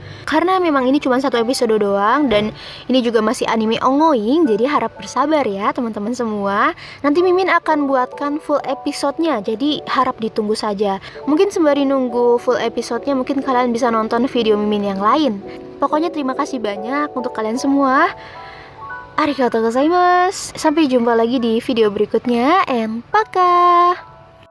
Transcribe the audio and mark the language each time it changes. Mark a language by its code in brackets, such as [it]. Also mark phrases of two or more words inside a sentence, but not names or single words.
[id] Karena memang ini cuma satu episode doang dan ini juga masih anime ongoing, jadi harap bersabar ya teman-teman semua. Nanti Mimin akan buatkan full episodenya, jadi harap ditunggu saja. Mungkin sembari nunggu full episodenya mungkin kalian bisa nonton video Mimin yang lain. Pokoknya terima kasih banyak untuk kalian semua. [ja] ありがとうございます. [id] Sampai jumpa lagi di video berikutnya and paka.